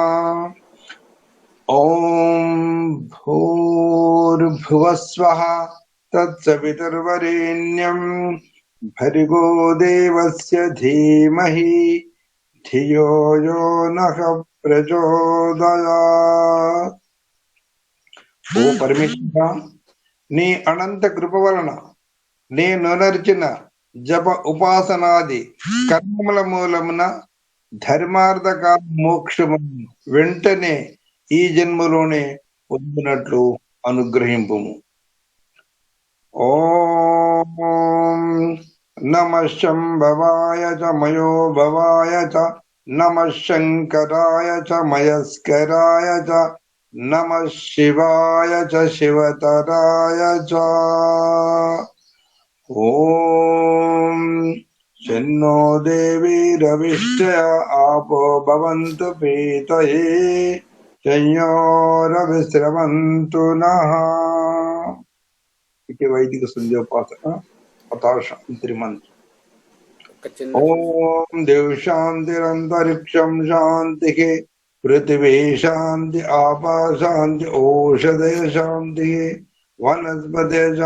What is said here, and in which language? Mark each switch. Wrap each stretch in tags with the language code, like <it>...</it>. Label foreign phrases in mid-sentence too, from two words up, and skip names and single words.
<sa>ॐ भूर्भुवस्वः तत्सवितुर्वरेण्यम् भर्गो देवस्य धीमहि धियो यो नः प्रचोदयात्।</sa> <te>ఓ పరమేశ్వర, నీ అనంత కృప వలన నేను నర్చిన జప ఉపాసనాది కర్మముల మూలమున ధర్మార్థక మోక్షము వెంటనే ఈ జన్మలోనే పొందినట్లు అనుగ్రహింపుము.</te> <sa>ఓం నమః శంభవాయ చ మయో భవాయ చ నమః శంకరాయ చ మయస్కరాయ చ नमः शिवाय च शिवतराय च। ॐ शन्नो देवीरविष्टया आपो भवन्तु पीतये संयोरविस्रवन्तु नः। इति वैदिक संध्योपासना अथा शांति मंत्र।</sa> <te>ఒక చిన్న</te> <sa>ओम देव शांतिरंतरिक्षं शांति पृथ्वी शांति आपा शांति औषधय शांति वनस्पति</sa>